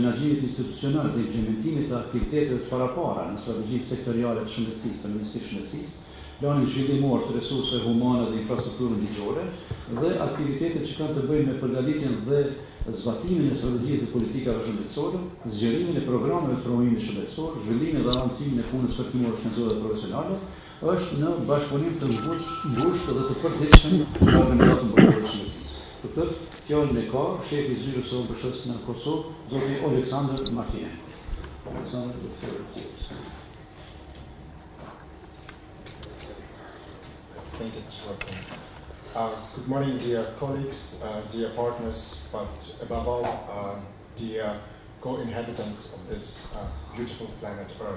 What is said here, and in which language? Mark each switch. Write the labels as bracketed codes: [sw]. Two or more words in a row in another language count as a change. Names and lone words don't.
[sq] menaxhimit institucional dhe implementimit të aktiviteteve të parapara në strategjitë sektoriale të shëndetësisë të Ministrisë së Shëndetësisë, planin zhvillimor të resurseve humane dhe infrastrukturën ligjore dhe aktivitetet që kanë të bëjnë me përgatitjen dhe zbatimin e strategjisë dhe politikave shëndetësore, zgjerimin e programeve të promovimit shëndetësor, zhvillimin dhe avancimin e punës përtimore shkencore dhe profesionale, është në bashkëpunim të ngushtë dhe të përditshëm me organizatën botërore të shëndetësisë. Për këtë, fjalën e ka shefi i zyrës së OBSH-s në Kosovë, zoti Aleksandër Martinenko. [en] Thank you. Good morning, dear colleagues, dear partners, but above all, dear co-inhabitants of this beautiful planet Earth.